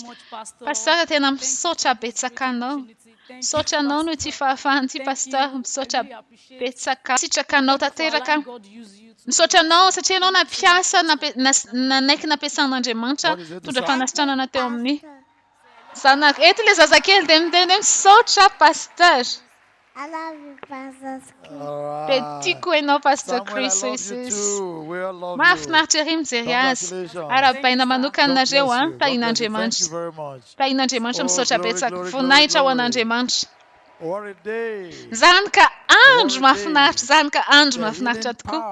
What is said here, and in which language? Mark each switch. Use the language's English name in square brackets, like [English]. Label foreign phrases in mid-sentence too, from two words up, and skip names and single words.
[Malagasy] Pasteur tena misaotra betsaka anao. Misaotra anao no ity fahafahana ity pasteur, misaotra betsaka. Sitraka anao tanteraka. Misaotra anao satria anao nampiasa nanaiky nampiasan'Andriamanitra tondra fanasitranana teo amin'ny zanako. Eto ilay zazakely dia miteny hoe misaotra pasteur. [English] I love you, Pastor Chris. [Malagasy] Dia tiako ianao Pastor Chris. Mahafinaritra ery mijery azy. Arabaina manokanareo tahin'Andriamanitra. Tahin'Andriamanitra misaotra betsaka. Voninahitra ho an'Andriamanitra. Zany ka andro mahafinaritra, zany ka andro mahafinaritra tokoa.